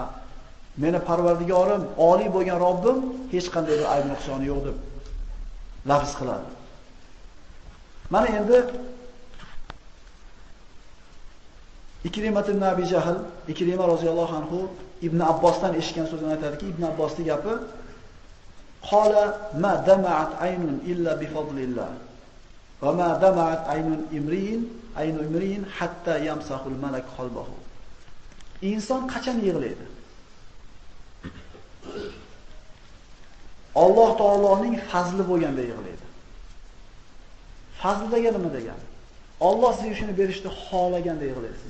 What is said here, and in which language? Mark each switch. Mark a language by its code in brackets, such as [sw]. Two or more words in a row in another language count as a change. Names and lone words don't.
[uz] Meni Parvardigorim, oliy bo'lgan Robbim hech qanday bir ayb nuqsoni yo'q deb lafz qiladi. Mana endi Ikrimah ibn Abi Jahl, Ikrimah [ar] رضي الله عنه [uz] Ibn Abbosdan eshitgan so'zini aytadiki, Ibn Abbosning gapi: [ar] "قال ما دمعت عين إلا بفضل الله وما دمعت عين امرئ حتى يمسح الملك قلبه." [uz] Inson qachon yig'laydi? Alloh taoloning fazli bo'lganda yig'laydi. Fazli degani nima degani? Alloh sizga shuni berishni xohlaganda yig'laysiz.